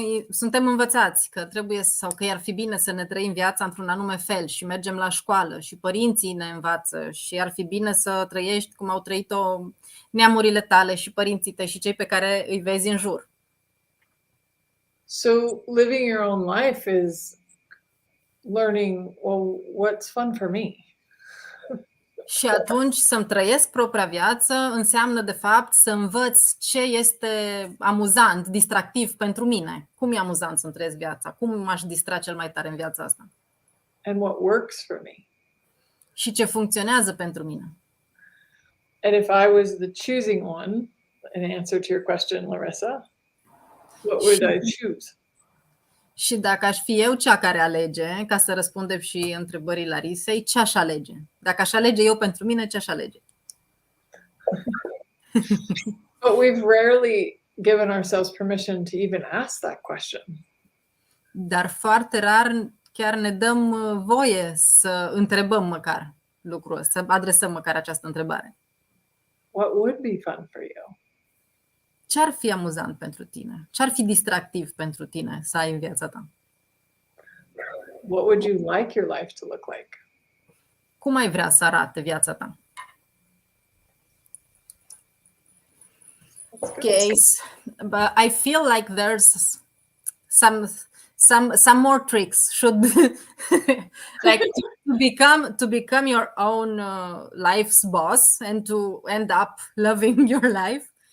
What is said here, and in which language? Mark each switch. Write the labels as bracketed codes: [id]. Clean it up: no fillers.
[ro] Suntem învățați că trebuie sau că ar fi bine să ne trăim viața într-un anume fel și mergem la școală și părinții ne învață și ar fi bine să trăiești cum au trăit-o neamurile tale și părinții tăi și cei pe care îi vezi în jur. [en] So living your own life is learning, well, what's fun for me? [ro] Și atunci să-mi trăiesc propria viață înseamnă de fapt să învăț ce este amuzant, distractiv pentru mine. Cum e amuzant să-mi trăiesc viața? Cum m-aș distra cel mai tare în viața asta? [en] And what works for me. [ro] Și ce funcționează pentru mine. [en] And if I was the choosing one, in answer to your question, Larissa, what would I choose? [ro] Și dacă aș fi eu cea care alege, ca să răspundem și întrebării Larisei, ce aș alege? Dacă aș alege eu pentru mine, ce aș alege? [en] But we've rarely given ourselves permission to even ask that question. [ro] Dar foarte rar chiar ne dăm voie să întrebăm măcar lucrul ăsta, să adresăm măcar această întrebare. [en] What would be fun for you? [ro] Ce ar fi amuzant pentru tine? Ce ar fi distractiv pentru tine să ai în viața ta? [en] What would you like your life to look like? [ro] Cum ai vrea să arate viața ta? [en] Okay, but I feel like there's some more tricks should like to become your own life's boss and to end up loving your life.